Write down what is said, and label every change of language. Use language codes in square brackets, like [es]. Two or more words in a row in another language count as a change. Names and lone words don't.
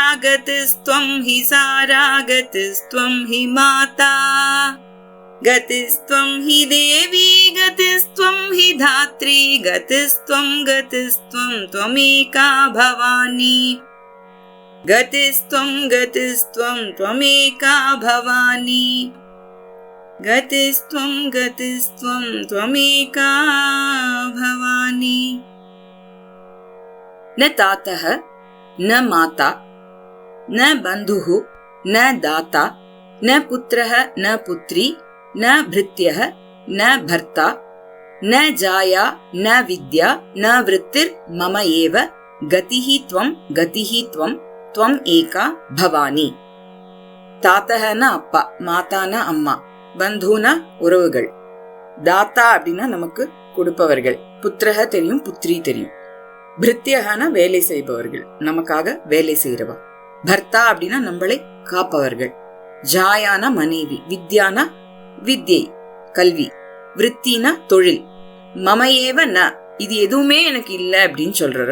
[sa] गतिस्त्वं हि सारा गतिस्त्वं हि माता गतिस्त्वं हि देवी गतिस्त्वं हि धात्री गतिस्त्वं त्वमेका भवानी गतिस्त्वं त्वमेका भवानी गतिस्त्वं त्वमेका भवानी न तातः न माता न बन्धुः न दाता न पुत्रः न पुत्री न भृत्यः न भर्ता न जाया न विद्या न वृत्तिर् मम एव गतिः त्वम् गतिः त्वम् त्वम् एका भवानी. [ta] தாத்தகனா அப்பா, மாதானா அம்மா, பந்துனா உறவுகள், தாத்தா அப்படின்னா நமக்கு கொடுப்பவர்கள், புத்திரக தெரியும், புத்திரி தெரியும், பிருத்தியகான வேலை செய்பவர்கள், நமக்காக வேலை செய்யறவா, பர்த்தா அப்படின்னா நம்மளை காப்பவர்கள், ஜாயான மனைவி, வித்யானா வித்யை கல்வி, விருத்தினா தொழில், [sa] ममैव न [ta] இது எதுவுமே எனக்கு இல்ல அப்படின்னு சொல்றாரு.